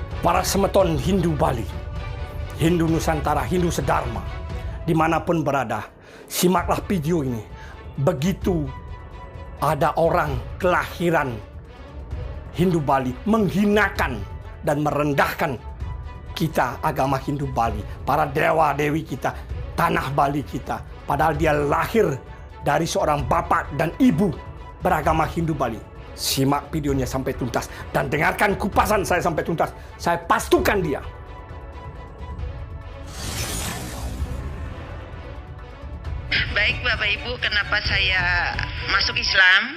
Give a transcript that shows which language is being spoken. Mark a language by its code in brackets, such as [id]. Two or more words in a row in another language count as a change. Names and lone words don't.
[id] Para semeton Hindu Bali, Hindu Nusantara, Hindu Sedharma, dimanapun berada, simaklah video ini. Begitu ada orang kelahiran Hindu Bali menghinakan dan merendahkan kita, agama Hindu Bali, para dewa-dewi kita, tanah Bali kita, padahal dia lahir dari seorang bapak dan ibu beragama Hindu Bali. Simak videonya sampai tuntas dan dengarkan kupasan saya sampai tuntas. Saya pastikan dia. Baik Bapak Ibu, kenapa saya masuk Islam?